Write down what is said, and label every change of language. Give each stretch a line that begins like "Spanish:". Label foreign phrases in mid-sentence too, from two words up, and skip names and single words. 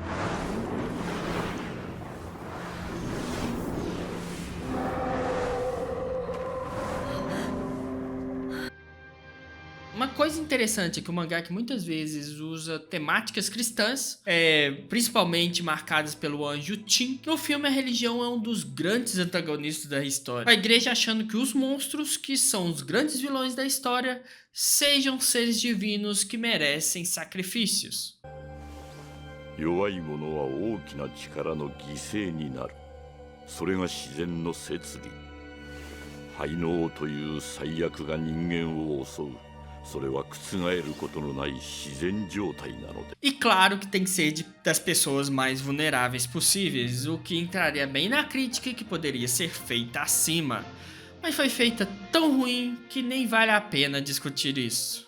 Portuguese: Uma coisa interessante é que o mangá que muitas vezes usa temáticas cristãs, principalmente marcadas pelo anjo Tin, no filme a religião é um dos grandes antagonistas da história. A igreja achando que os monstros, que são os grandes vilões da história, sejam seres divinos que merecem sacrifícios.
Japanese: 弱い者は大きな力の犠牲になる。それが自然の摂理。廃能という最悪が人間を襲う。
Portuguese: E claro que tem que ser das pessoas mais vulneráveis possíveis, o que entraria bem na crítica que poderia ser feita acima. Mas foi feita tão ruim que nem vale a pena discutir isso.